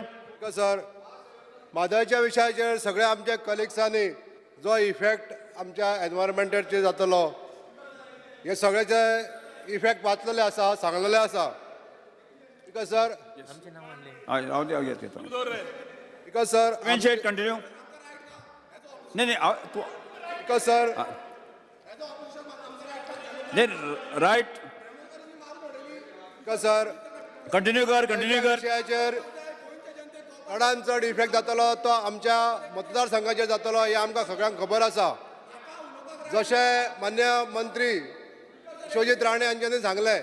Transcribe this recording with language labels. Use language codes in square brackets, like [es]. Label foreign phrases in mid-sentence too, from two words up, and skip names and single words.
[en] Speaker sir [kok] म्हादयच्या विशयाचेर सगळ्या आमच्या कलिग्सांनी जो इफेक्ट आमच्या एनवायरमेंटाचेर जातलो हे सगळ्याचे इफेक्ट वाचलेले आसा सांगलेले आसा. [en] Speaker sir Speaker sir [kok] प्रवीण शेठ कंटिन्यू. नाही तू [en] Speaker sir [kok] नाही राईट [en] Speaker sir [kok] कंटिन्यू कर विशयाचेर चडांत चड इफेक्ट जातलो तो आमच्या मतदारसंघाचेर जातलो हे आमकां सगळ्यांक खबर आसा. जशें मान्य मंत्री विश्वजीत राणे हांच्यांनी सांगले